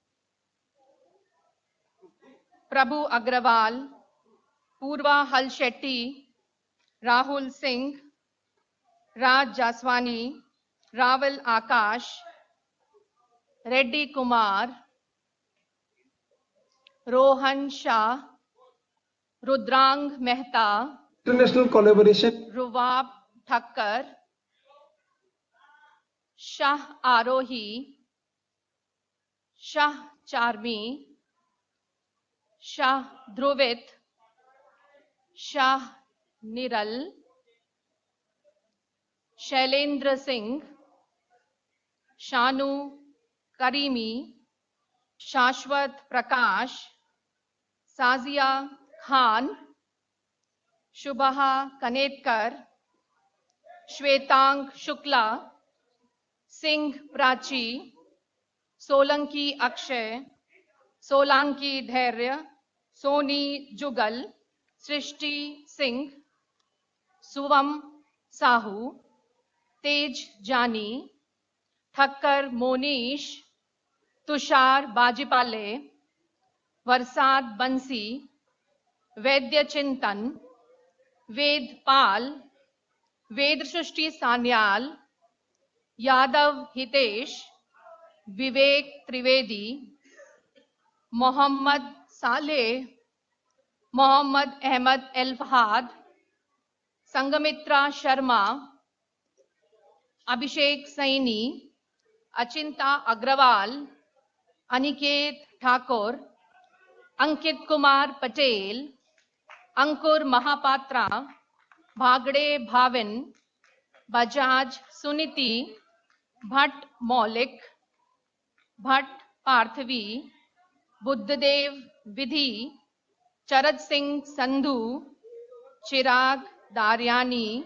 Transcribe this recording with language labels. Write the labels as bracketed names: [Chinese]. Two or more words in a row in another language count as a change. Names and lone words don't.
[English] Prabhu Agrawal, Purva Hal Shetty, Rahul Singh, Raj Jaswani, Raval Akash, Reddy Kumar, Rohan Shah, Rudrang Mehta, International collaboration. Ruvab Thakkar, Shah Arohi, Shah Charmi, Shah Dhruvit, Shah Niral, Shailendra Singh, Shanu Karimi, Shashwat Prakash, Sazia Khan, Shubha Kanetkar, Shwetang Shukla, Singh Prachi, Solanki Akshay, Solanki Dhairya, Soni Jugal, Srishti Singh, Suvam Sahu, Tej Jani, Thakkar Monish, Tushar Bajipale, Varsad Bansi, Vaidya Chintan, Ved Pal, Ved Shrishti Sanyal, Yadav Hitesh, Vivek Trivedi, Mohammad Saleh, Mohammad Ahmad El Fahad, Sangamitra Sharma, Abhishek Saini, Achinta Agrawal, Aniket ठाकुर, अंकित कुमार पटेल, अंकुर महापात्रा, भागड़े भाविन, बजाज सुनीति, भट्ट मौलिक, भट्ट पार्थवी, बुद्धदेव विधि, चरद सिंह संधू, चिराग दारियानी,